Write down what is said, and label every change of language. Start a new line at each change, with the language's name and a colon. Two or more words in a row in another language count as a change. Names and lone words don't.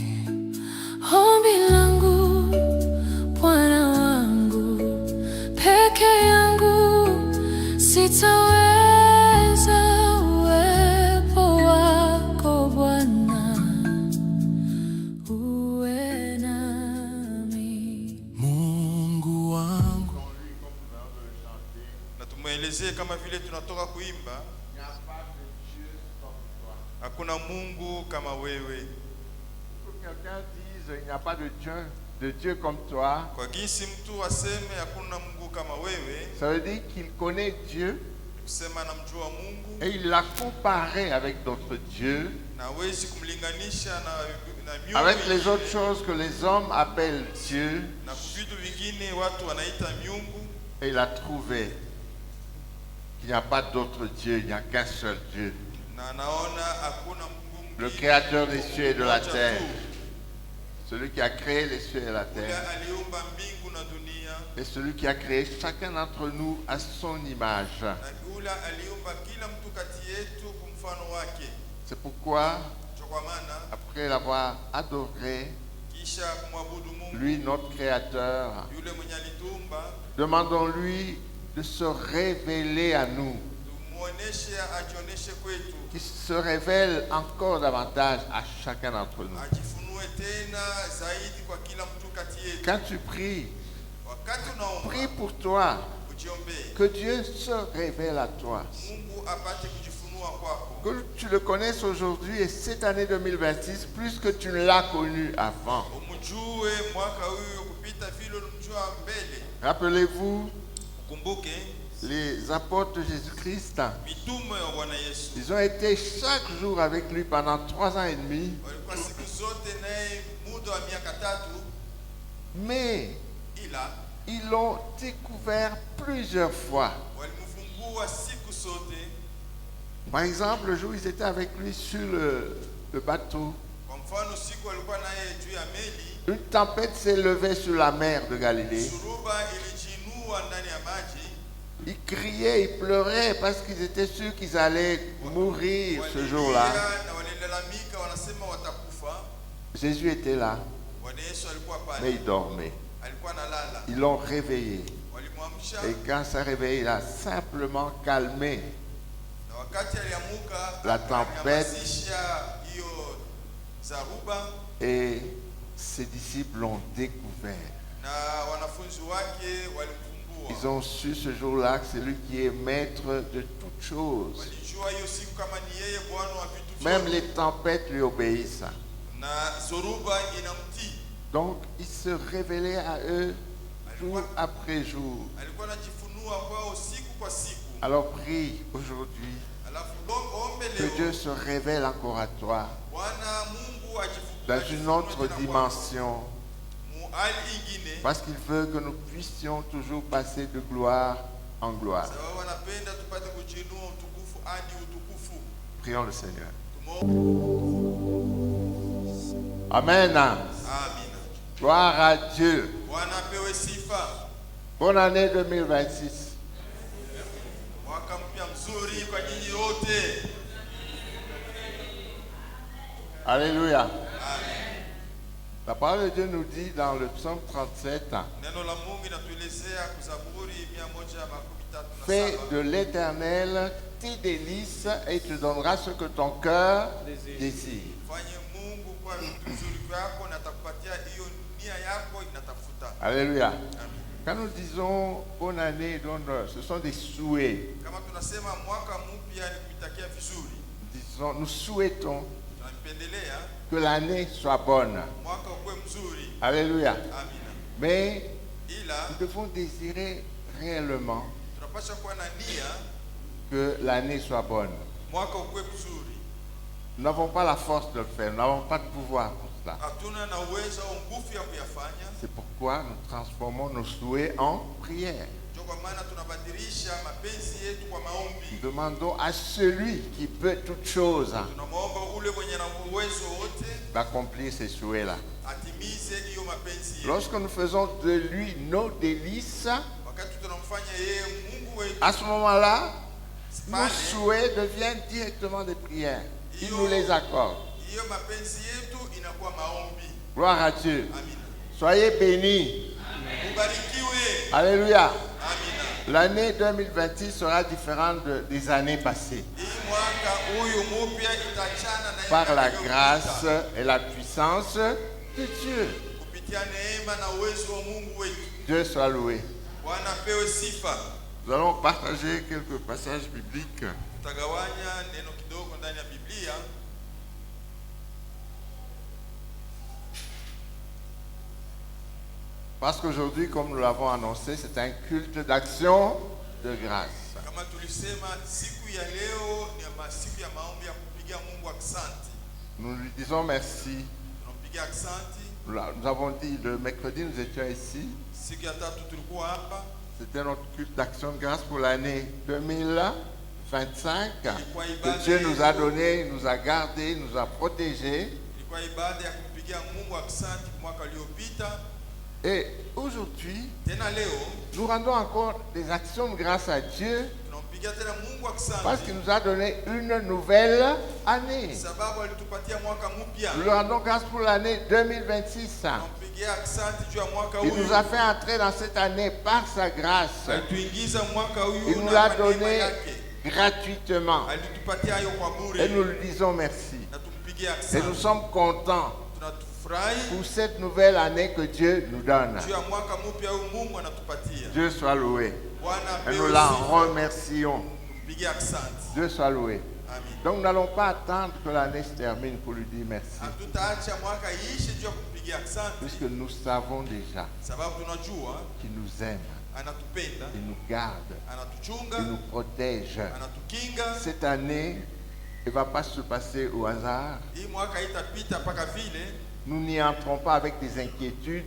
Swahili: Ombi langu, Bwana wangu, peke yangu sitaweza, uwepo wako Bwana uwe nami. Mungu wangu. Na tumuelezee kama vile tunatoka kuimba, hakuna Mungu kama wewe.
French: Quelqu'un dise il n'y a pas de Dieu comme toi.
Swahili: Kwa jinsi mtu aseme hakuna Mungu kama wewe,
French: Ça veut dire qu'il connaît Dieu
Swahili: kusema anamjua Mungu
French: et il l'a comparé avec d'autres dieux,
Swahili: na hawezi kumlinganisha na miungu
French: avec les
Swahili: mingine,
French: autres choses que les hommes appellent Dieu,
Swahili: na vitu vingine watu wanaita miungu,
French: et il a trouvé qu'il n'y a pas d'autre Dieu, il n'y a qu'un seul Dieu,
Swahili: na anaona hakuna Mungu
French: le
Swahili: mwingine,
French: créateur des cieux et de la
Swahili: mmoja
French: terre,
Swahili: tu,
French: celui qui a créé les cieux et la
Swahili: ule
French: terre,
Swahili: aliumba mbingu na dunia,
French: et celui qui a créé chacun d'entre nous à son image.
Swahili: na ule aliumba kila mtu kati yetu kwa mfano wake.
French: C'est pourquoi,
Swahili: Ndio kwa maana
French: après l'avoir adoré,
Swahili: kisha kumwabudu Mungu
French: lui, notre créateur,
Swahili: yule mwenye alitumba,
French: demandons-lui de se révéler à nous,
Swahili: tumuoneshe, ajioneshe kwetu,
French: qu'il se révèle encore davantage à chacun d'entre nous.
Swahili: ajifunue tena zaidi kwa kila mtu kati yetu.
French: Quand tu pries,
Swahili: Wakati unaomba
French: prie pour toi,
Swahili: ujiombee,
French: que Dieu se révèle à toi.
Swahili: Mungu apate kujifunua kwako,
French: Que tu le connaisses aujourd'hui et cette année 2026 plus que tu ne l'as connu avant.
Swahili: umjue mwaka huyu kupita vile ulimjua mbele.
French: Rappelez-vous,
Swahili: Ukumbuke
French: les apôtres de Jésus-Christ,
Swahili: mitume wa Bwana Yesu
French: ils ont été chaque jour avec lui pendant 3 ans et demi,
Swahili: walikuwa siku zote naye muda wa miaka 3,
French: mais
Swahili: ila
French: ils l'ont découvert plusieurs fois.
Swahili: walimfumbua siku zote.
French: Par exemple, le jour où ils étaient avec lui sur le bateau,
Swahili: Kwa mfano siku walikuwa naye juu ya meli,
French: une tempête s'est levée sur la mer de Galilée.
Swahili: suruba ilijinua ndani ya maji,
French: Ils criaient, ils pleuraient parce qu'ils étaient sûrs qu'ils allaient mourir ce jour-là.
Swahili: walilia na walilalamika, wanasema watakufa.
French: Jésus était là,
Swahili: Bwana Yesu alikuwa
French: mais
Swahili: pale,
French: il dormait.
Swahili: alikuwa analala,
French: Ils l'ont réveillé.
Swahili: walimwamsha,
French: Et quand ça réveillé, il a simplement calmé
Swahili: na wakati aliamuka
French: la tempête.
Swahili: akanyamazisha hiyo zaruba,
French: et ses disciples l'ont découvert.
Swahili: na wanafunzi wake walimfumbua.
French: Ils ont su ce jour-là que c'est lui qui est maître de toutes choses.
Swahili: Walijua hiyo siku kama ni yeye Bwana wa vitu
French: Même
Swahili: vyote,
French: les tempêtes lui obéissent.
Swahili: na zoruba inamtii.
French: Donc il se révélait à eux jour après jour.
Swahili: Alikuwa anajifunua kwao siku kwa siku.
French: Alors prie aujourd'hui
Swahili: Alafu ombe
French: que
Swahili: leo,
French: Dieu se révèle encore à toi
Swahili: Bwana Mungu
French: dans une autre dimension,
Swahili: mu hali ingine,
French: parce qu'il veut que nous puissions toujours passer de gloire en gloire.
Swahili: sababu anapenda tupate kujinua utukufu hadi utukufu.
French: Prions le Seigneur.
Swahili: Tumo-
French: Amen.
Swahili: Amina.
French: Gloire à Dieu.
Swahili: Bwana apewe sifa.
French: Bonne année 2026.
Swahili: Mwaka mpya mzuri kwa nyinyi wote.
French: Alléluia. Amen. La parole de Dieu nous dit dans le psaume 37,
Swahili: Neno la Mungu inatuelezea kuzaburi 137.
French: fais de l'Éternel tes délices et il te donnera ce que ton cœur désire.
Swahili: Fanye Mungu kwa vitu vizuri vyako na atakupatia hiyo nia yako inatafuta.
French: Alléluia. Amen. Quand nous disons bonne année, donc, ce sont des souhaits.
Swahili: Kama tunasema mwaka mpya ni kuitakia vizuri,
French: Nous souhaitons
Swahili: tunampendelea
French: que l'année soit bonne.
Swahili: mwaka ukuwe mzuri.
French: Alléluia.
Swahili: Amina.
French: Mais
Swahili: Ila
French: nous devons désirer réellement
Swahili: tunapaswa kuwa na nia
French: que l'année soit bonne.
Swahili: mwaka ukuwe mzuri.
French: Nous n'avons pas la force de le faire, nous n'avons pas de pouvoir pour cela.
Swahili: Hatuna na uwezo au nguvu ya kuyafanya.
French: C'est pourquoi nous transformons nos souhaits en prières.
Swahili: Ndio kwa maana tunabadilisha mapenzi yetu kwa maombi.
French: Nous demandons à celui qui peut toutes choses
Swahili: Tunamwomba ule mwenye na uwezo wote
French: d'accomplir ces souhaits-là.
Swahili: atimize hiyo mapenzi yetu.
French: Lorsque nous faisons de lui nos délices,
Swahili: Wakati tunamfanya yeye Mungu wetu,
French: à ce moment-là, nos
Swahili: pale
French: souhaits deviennent directement des prières. Il nous les accorde.
Swahili: hiyo mapenzi yetu inakuwa maombi.
French: Gloire à Dieu.
Swahili: Amina.
French: Soyez bénis.
Swahili: Ubarikiwe.
French: Alléluia.
Swahili: Amina.
French: L'année 2026 sera différente des années passées.
Swahili: Hii mwaka huyu mpya itachana na
French: Par la
Swahili: iliyopita.
French: grâce et la puissance de Dieu.
Swahili: Kupitia neema na uwezo wa Mungu wetu.
French: Dieu soit loué.
Swahili: Bwana pewe sifa.
French: Nous allons partager quelques passages bibliques.
Swahili: Tutagawanya neno kidogo ndani ya Biblia.
French: Parce qu'aujourd'hui, comme nous l'avons annoncé, c'est un culte d'action de grâce.
Swahili: Kama tulisema siku ya leo ni siku ya maombi ya kupigia Mungu aksanti.
French: Nous lui disons merci.
Swahili: Tunampigia aksanti.
French: Nous avons dit le mercredi, nous étions ici. Siku ya tatu tulikuwa hapa. C'était notre culte d'action de grâce pour l'année 2025. Que Dieu nous a donné, il nous a gardés, il nous a protégés.
Swahili: Ilikuwa ibada ya kumpigia Mungu aksanti mwaka uliopita.
French: Et aujourd'hui,
Swahili: Tena leo
French: nous rendons encore des actions de grâce à Dieu
Swahili: tunampigia tena Mungu
French: parce
Swahili: aksanti.
French: qu'il nous a donné une nouvelle année.
Swahili: Sababu alitupatia mwaka mpya.
French: Nous lui rendons grâce pour l'année 2026.
Swahili: Tunampigia aksanti juu ya mwaka
French: Il
Swahili: huu.
French: nous a fait entrer dans cette année par sa grâce.
Swahili: Alituingiza mwaka huu
French: Il nous
Swahili: na
French: l'a
Swahili: kwa neema
French: donné
Swahili: yake.
French: gratuitement.
Swahili: Alitupatia hayo kwa bure.
French: Et nous lui disons merci.
Swahili: Na tumpigie
French: Et nous
Swahili: aksanti.
French: sommes contents
Swahili: Tunafurahi
French: pour cette nouvelle année que Dieu nous donne.
Swahili: juu ya mwaka mpya huu Mungu anatupatia.
French: Dieu soit loué.
Swahili: Bwana
French: Et nous
Swahili: apewe
French: l'en
Swahili: sifa.
French: remercions.
Swahili: Tumpigie aksanti.
French: Dieu soit loué. Amen. Donc nous n'allons pas attendre que l'année se termine pour lui dire merci.
Swahili: Hatutaacha mwaka iishe juu ya kumpigia aksanti.
French: Puisque nous savons déjà
Swahili: Sababu tunajua
French: qu'il nous aime,
Swahili: anatupenda,
French: il nous garde,
Swahili: anatuchunga,
French: il nous protège.
Swahili: anatukinga.
French: Cette année ne va pas se passer au hasard.
Swahili: Hii mwaka itapita mpaka vile
French: Nous n'y entrons pas avec des inquiétudes,